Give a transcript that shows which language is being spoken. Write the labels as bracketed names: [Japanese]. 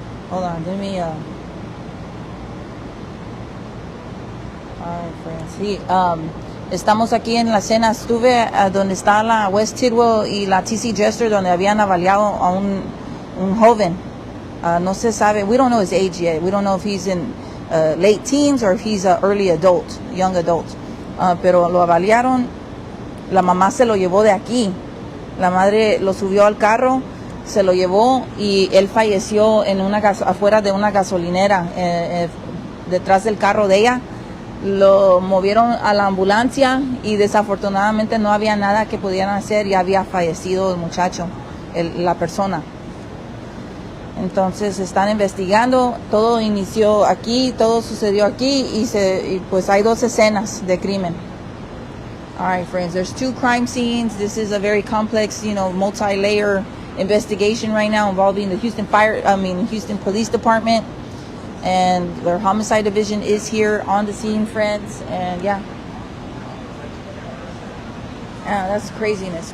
[English] Hold on, let me alright, friends. [Spanish] Sí, estamos aquí en la escena. Estuve donde está la West Tidwell y la TC Jester, donde habían avaliado a un joven. No se sabe. [English] We don't know his age yet. We don't know if he's in late teens or if he's an early adult, young adult. [Spanish] Pero lo avaliaron. La mamá se lo llevó de aquí. La madre lo subió al carro, se lo llevó, y él falleció en afuera de una gasolinera, detrás del carro de ella. Lo movieron a la ambulancia y desafortunadamente no había nada que pudieran hacer. Ya había fallecido el muchacho, la persona. Entonces están investigando. Todo inició aquí, todo sucedió aquí, y pues hay 2 escenas de crimen. [English] All right, friends, there's 2 crime scenes. This is a very complex, you know, multi-layer investigation right now involving the Houston Police Department, and their homicide division is here on the scene, friends. And yeah, that's craziness.